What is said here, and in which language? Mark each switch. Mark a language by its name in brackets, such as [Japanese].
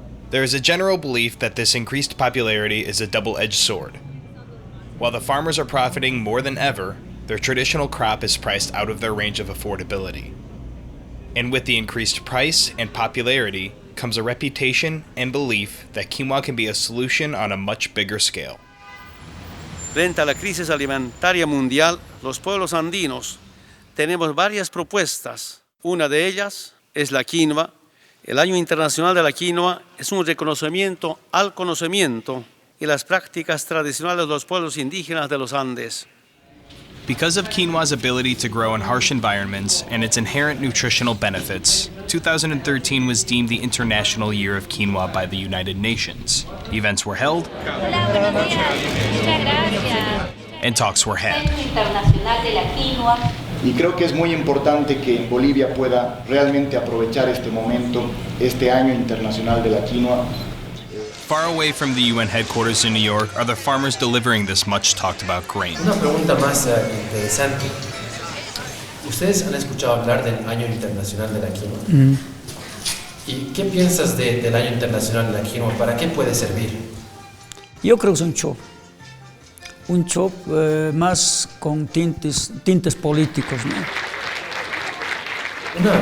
[English] There is a general belief that this increased popularity is a double-edged sword. While the farmers are profiting more than ever, their traditional crop is priced out of their range of affordability. And with the increased price and popularity comes a reputation and belief that quinoa can be a solution on a much bigger scale. [Spanish] Frente a la crisis alimentaria mundial, los pueblos andinos tenemos varias propuestas. Una de ellas es la quinoa. El Año Internacional de la Quinoa es un reconocimiento al conocimiento y las prácticas tradicionales de los pueblos indígenas de los Andes. [English] Because of quinoa's ability to grow in harsh environments and its inherent nutritional benefits, 2013 was deemed the International Year of Quinoa by the United Nations. Events were held, and talks were had. [Spanish] Y creo que es muy importante que Bolivia pueda realmente aprovechar este momento, este Año Internacional de la Quinoa. [English] Far away from the UN headquarters in New York are the farmers delivering this much talked about grain. [Spanish] Una pregunta más interesante. ¿Ustedes han escuchado hablar del Año Internacional de la Quinoa? ¿Y qué piensas del Año Internacional de la Quinoa? ¿Para qué puede servir? Yo creo que es un shock más con tintes políticos, ¿no?